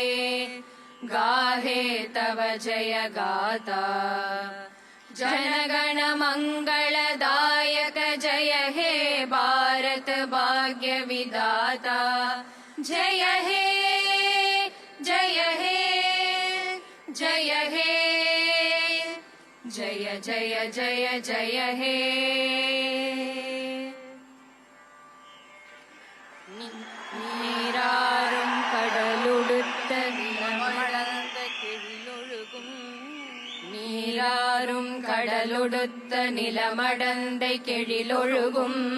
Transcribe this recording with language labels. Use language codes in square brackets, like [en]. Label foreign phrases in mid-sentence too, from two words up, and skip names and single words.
[bn] গাহে তব জয় গাথা, জনগণ মঙ্গল দায়ক জয় হে ভারত ভাগ্য বিধাতা, জয় হে, জয় হে, জয় হে, জয় জয় জয় জয় হে. [ta] நீராறும் கடலுடுத்த நிலமடந்த கெழிலொழுகும், நீராறும் கடலுடுத்த நிலமடந்தை கெழிலொழுகும்,